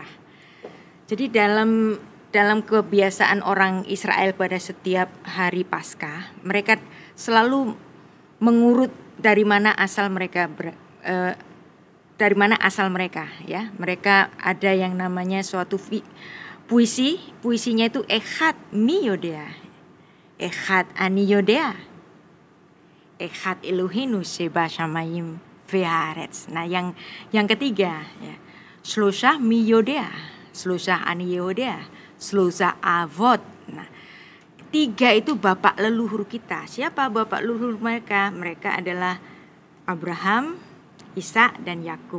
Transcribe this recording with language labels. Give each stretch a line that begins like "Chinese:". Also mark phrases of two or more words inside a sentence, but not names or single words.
Indonesian: Jadi dalam kebiasaan orang Israel pada setiap hari Paskah, mereka selalu mengurut dari mana asal mereka ya. Mereka ada yang namanya suatu puisinya itu
Hebrew: אחד מי יודע אחד אני יודע אחד אלוהינו שבשמים ובארץ.
Indonesian: Nah, yang ketiga ya,
Hebrew: שלושה מי יודע שלושה אני יודע שלושה אבות.
Indonesian: Nah, 3 itu bapak leluhur kita. Siapa bapak leluhur mereka? Mereka adalah Abraham, Ishak, dan Yakub.